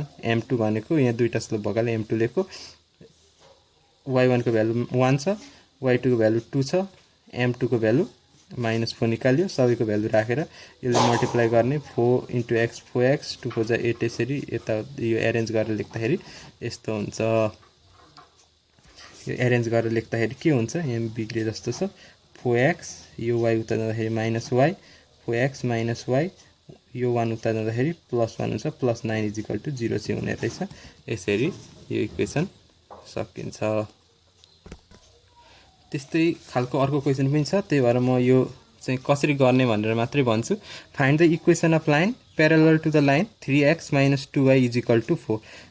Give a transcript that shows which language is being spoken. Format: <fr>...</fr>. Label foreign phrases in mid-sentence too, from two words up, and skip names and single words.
<ne>m2 भनेको यहाँ दुईटा स्लोप भएकोले m2 लेखो। y1 को भ्यालु 1 छ, y2 को भ्यालु 2 छ, m2 को भ्यालु -4 निकाल्यो। सबैको भ्यालु राखेर यसले मल्टिप्लाई गर्ने 4 × x 4x 2 4 जा 8 यसरी यता यो एरेन्ज गरेर लेख्दाखेरि यस्तो हुन्छ। यो एरेन्ज गरेर लेख्दाखेरि के हुन्छ यहाँ बिग्रे जस्तो छ 4x यो y उता जाँदाखेरि -y 4x - y यो 1 उता जाँदाखेरि +1 हुन्छ +9 = 0 चाहिँ हुने रहेछ। यसरी यो इक्वेसन सकिन्छ। त्यस्तै खालको अर्को क्वेसन पनि छ त्यही भएर म यो चाहिँ कसरी गर्ने भनेर मात्रै भन्छु।</ne> <en>Find the equation of line parallel to the line 3x - 2y = 4.</en>